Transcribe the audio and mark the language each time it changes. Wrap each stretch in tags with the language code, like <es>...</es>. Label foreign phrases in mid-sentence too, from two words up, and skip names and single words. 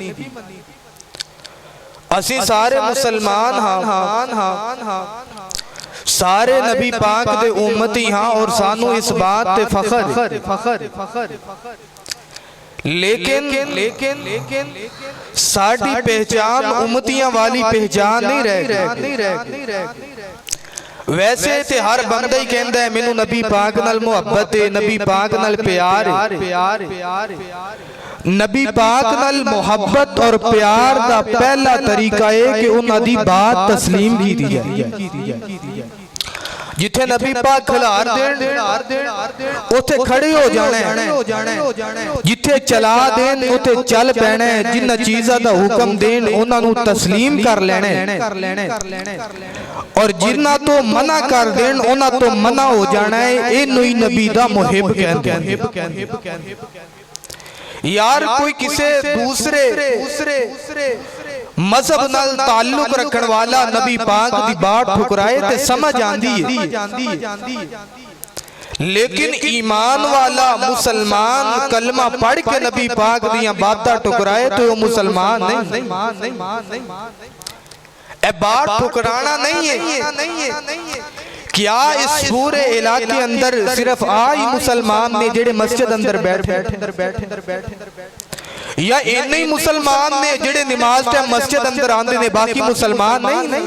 <pa>اسی سارے مسلمان ہاں، سارے نبی پاک دے امتی ہاں اور سانو اس بات تے فخر، لیکن ساڑھی پہچان امتیاں والی پہچان نہیں رہ۔ ویسے تے ہر بندہ ہی کہندہ ہے مینوں نبی پاک نال محبت ہے، نبی پاک نال پیار ہے۔ نبی پاک نال محبت اور پیار دا پہلا طریقہ ہے کہ انہاں دی بات تسلیم کی دی جائے۔ جتھے نبی پاک کھلار دین اتھے کھڑے ہو جانے، جتھے چلا دین اتھے چل پینے، جنہ چیزہ دا حکم دین انہاں نو تسلیم کر لینے، اور جنہ تو منع کر دین انہاں تو منع ہو جانا ہے۔ انہی نبی دا محب کہندے ہیں۔ یار کوئی کسے دوسرے مذہب نال تعلق رکھن والا نبی پاک دی بات ٹھکرائے تے سمجھ آندی ہے، لیکن ایمان والا مسلمان کلمہ پڑھ کے نبی پاک دیاں باتاں ٹھکرائے تو وہ مسلمان نہیں۔ اے بات ٹھکرانا نہیں ہے۔</pa> <ur>کیا اس پورے علاقے کے اندر</ur> <pa>صرف آئی مسلمان نے جڑے مسجد اندر بیٹھے یا انہی مسلمان نے جڑے نماز ٹائم مسجد اندر آندے نے باقی مسلمان نہیں؟</pa>